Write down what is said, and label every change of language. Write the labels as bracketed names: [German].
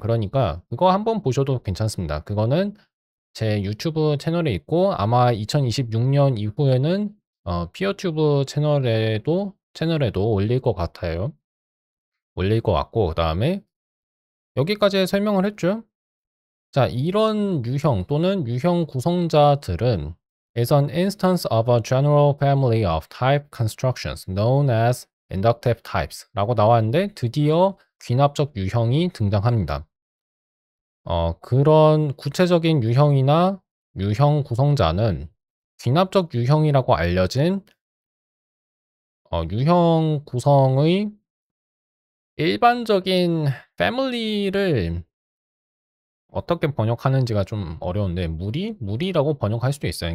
[Korean] 그러니까 그거 한번 보셔도 괜찮습니다. 그거는 제 유튜브 채널에 있고 아마 2026년 이후에는 피어튜브 채널에도 올릴 것 같아요. 올릴 것 같고, 그 다음에 여기까지 설명을 했죠. 자, 이런 유형 또는 유형 구성자들은 [English] is an instance of a general family of type constructions known as inductive types [Korean] 라고 나왔는데 드디어 귀납적 유형이 등장합니다. 그런 구체적인 유형이나 유형 구성자는 귀납적 유형이라고 알려진 유형 구성의 일반적인 패밀리를 어떻게 번역하는지가 좀 어려운데 무리라고 번역할 수도 있어요.